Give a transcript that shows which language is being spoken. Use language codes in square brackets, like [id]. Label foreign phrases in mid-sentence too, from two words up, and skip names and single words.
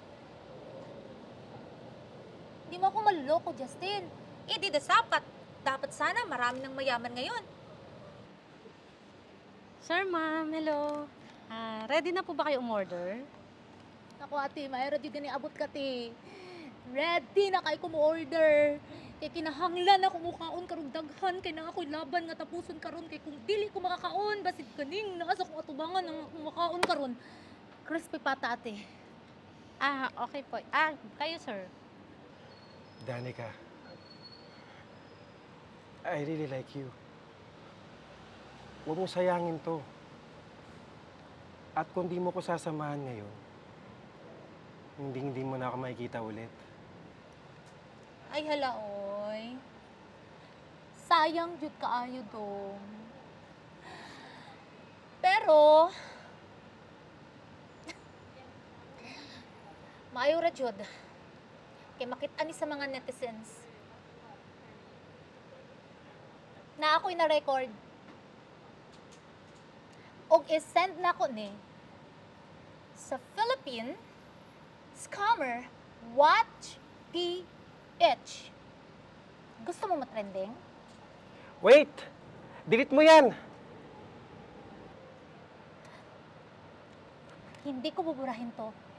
[tl] Hindi mo ako maluloko, Justin. Eh, di dapat. Dapat sana marami ng mayaman ngayon. [en] Sir, ma'am, hello. [tl] Ready na po ba kayo umorder? [ceb] Ako, ate, mayroon di gani abot ka, ti. Ready na kay kumu-order. Kay kinahanglan ako mukaon karong daghan kay na ako'y laban nga tapuson karon kay kung dili ko makakaon basid kaning naasa kong atubangan ang makaon karon. [tl] Crispy pata, ate. Okay po. Kayo, sir. [en] Danica, I really like you. [tl] Huwag mo sayangin to. At kung di mo ko sasamahan ngayon, hindi mo na ako makikita ulit. Ay, hala, oy. [ceb] Sayang jud kaayo dong. Pero, maayo ra jud. Kay makita ni sa mga netizens na ako'y na-record. Og is-send na ko ni sa Philippine Scammer Watch PH. [tl] Gusto mo matrending? Wait! Delete mo yan! Hindi ko buburahin to.